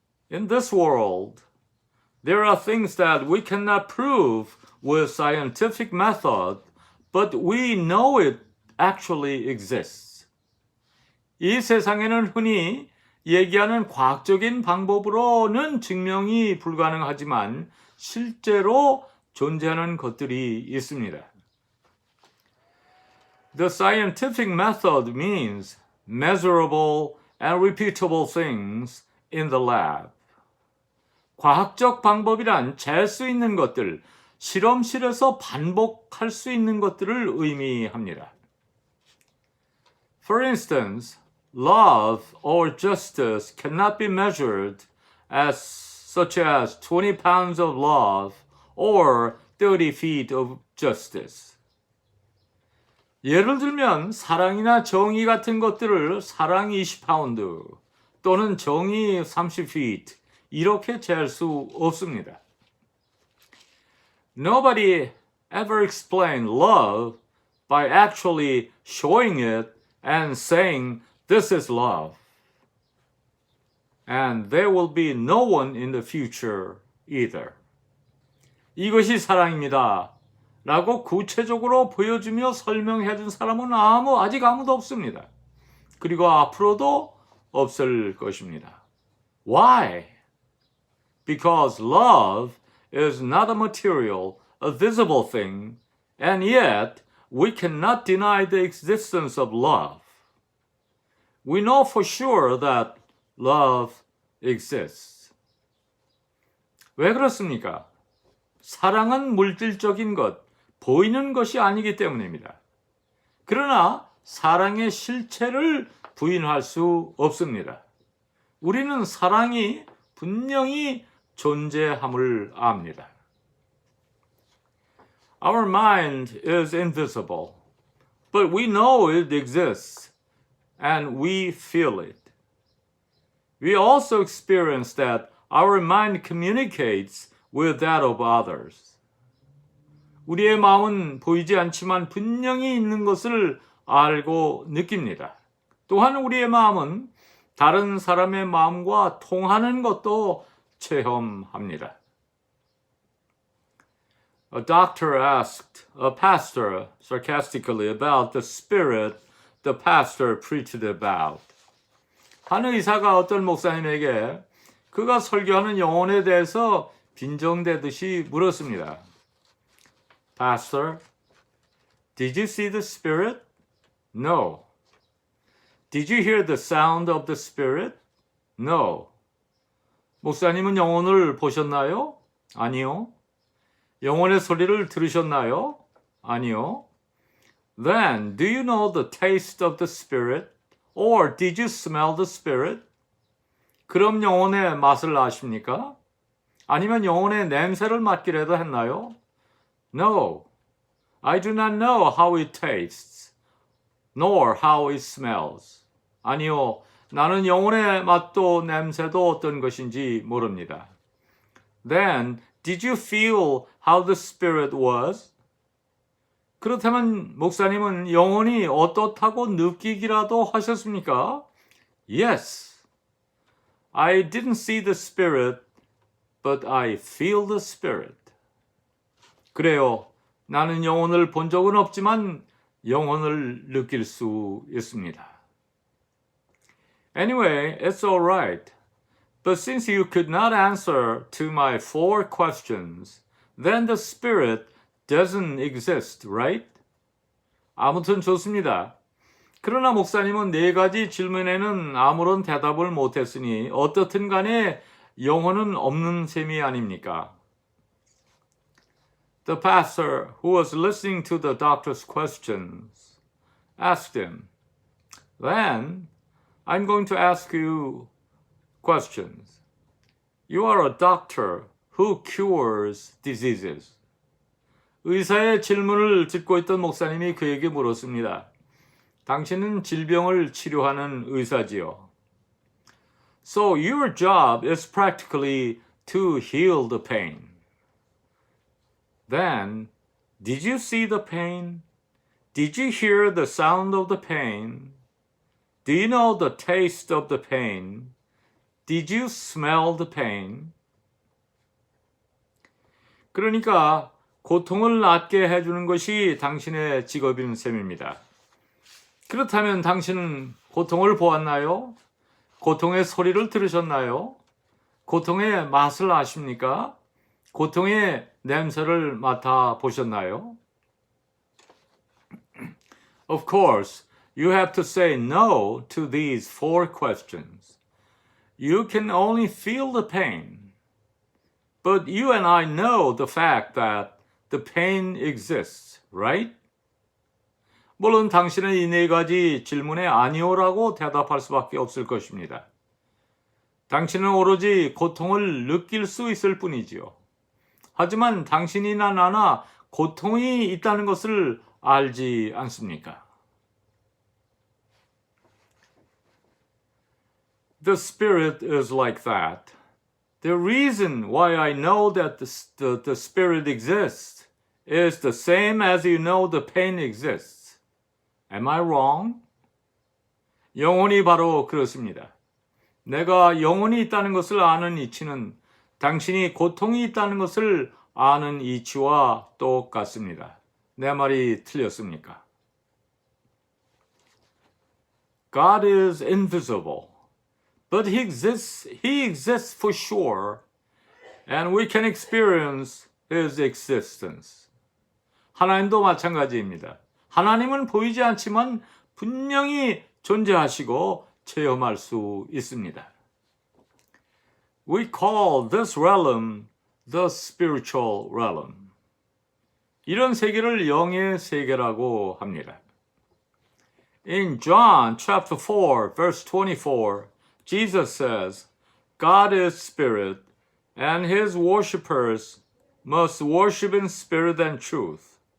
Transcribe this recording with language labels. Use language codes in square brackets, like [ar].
[en] In this world, there are things that we cannot prove with scientific method, but we know it actually exists. [ko] 이 세상에는 흔히 얘기하는 과학적인 방법으로는 증명이 불가능하지만 실제로 존재하는 것들이 있습니다. [en] The scientific method means measurable and repeatable things in the lab. [ko] 과학적 방법이란 잴 수 있는 것들, 실험실에서 반복할 수 있는 것들을 의미합니다. [en] For instance, love or justice cannot be measured as such as 20 pounds of love or 30 feet of justice. [ko] 예를 들면 사랑이나 정의 같은 것들을 사랑 20파운드 또는 정의 30feet 이렇게 잴 수 없습니다. [en] Nobody ever explained love by actually showing it and saying this is love. And there will be no one in the future either. [ko] 이것이 사랑입니다. 라고 구체적으로 보여주며 설명해 준 사람은 아직 아무도 없습니다. 그리고 앞으로도 없을 것입니다. [en] Why? Because love is not a material, a visible thing, and yet we cannot deny the existence of love. We know for sure that love exists. [ko] 왜 그렇습니까? 사랑은 물질적인 것, 보이는 것이 아니기 때문입니다. 그러나 사랑의 실체를 부인할 수 없습니다. 우리는 사랑이 분명히 존재함을 압니다. [en] Our mind is invisible, but we know it exists and we feel it. We also experience that our mind communicates with that of others. [ko] 우리의 마음은 보이지 않지만 분명히 있는 것을 알고 느낍니다. 또한 우리의 마음은 다른 사람의 마음과 통하는 것도 체험합니다. [en] A doctor asked a pastor sarcastically about the spirit the pastor preached about. [ko] 한 의사가 어떤 목사님에게 그가 설교하는 영혼에 대해서 빈정대듯이 물었습니다. [en] Pastor, did you see the Spirit? No. Did you hear the sound of the Spirit? No. [ko] 목사님은 영혼을 보셨나요? 아니요. 영혼의 소리를 들으셨나요? 아니요. [en] Then, do you know the taste of the Spirit? Or did you smell the Spirit? [ko] 그럼 영혼의 맛을 아십니까? 아니면 영혼의 냄새를 맡기라도 했나요? [en] No, I do not know how it tastes, nor how it smells. [ko] 아니요, 나는 영혼의 맛도 냄새도 어떤 것인지 모릅니다. [en] Then, did you feel how the Spirit was? [ko] 그렇다면 목사님은 영혼이 어떻다고 느끼기라도 하셨습니까? [en] Yes, I didn't see the Spirit, but I feel the Spirit. [ko] 그래요. 나는 영혼을 본 적은 없지만 영혼을 느낄 수 있습니다. [en] Anyway, it's all right. But since you could not answer to my 4 questions, then the Spirit doesn't exist, right? [ko] 아무튼 좋습니다. 그러나 목사님은 4가지 질문에는 아무런 대답을 못했으니 어떻든 간에 영혼은 없는 셈이 아닙니까? [en] The pastor, who was listening to the doctor's questions, asked him, Then, I'm going to ask you questions. You are a doctor who cures diseases. [ko] 의사의 질문을 듣고 있던 목사님이 그에게 물었습니다. 당신은 질병을 치료하는 의사지요. [en] So your job is practically to heal the pain. Then, did you see the pain? Did you hear the sound of the pain? Do you know the taste of the pain? Did you smell the pain? [ko] 그러니까 고통을 낫게 해주는 것이 당신의 직업인 셈입니다. 그렇다면 당신은 고통을 보았나요? 고통의 소리를 들으셨나요? 고통의 맛을 아십니까? 고통의 냄새를 맡아 보셨나요? [en] Of course, you have to say no to these 4 questions. You can only feel the pain. But you and I know the fact that the pain exists, right? [ko] 물론 당신은 이 4가지 질문에 아니오라고 대답할 수밖에 없을 것입니다. 당신은 오로지 고통을 느낄 수 있을 뿐이지요. 하지만 당신이나 나나 고통이 있다는 것을 알지 않습니까? [en] The Spirit is like that. The reason why I know that the Spirit exists is the same as you know the pain exists. Am I wrong? [ko] 영혼이 바로 그렇습니다. 내가 영혼이 있다는 것을 아는 이치는 당신이 고통이 있다는 것을 아는 이치와 똑같습니다. 내 말이 틀렸습니까? [en] God is invisible, but He exists for sure, and we can experience His existence. [ko] 하나님도 마찬가지입니다. 하나님은 보이지 않지만 분명히 존재하시고 체험할 수 있습니다. [en] We call this realm the spiritual realm. [ko] 이런 세계를 영의 세계라고 합니다. [en] In John chapter 4, verse 24, Jesus says, God is spirit, and his worshippers must worship in spirit and truth.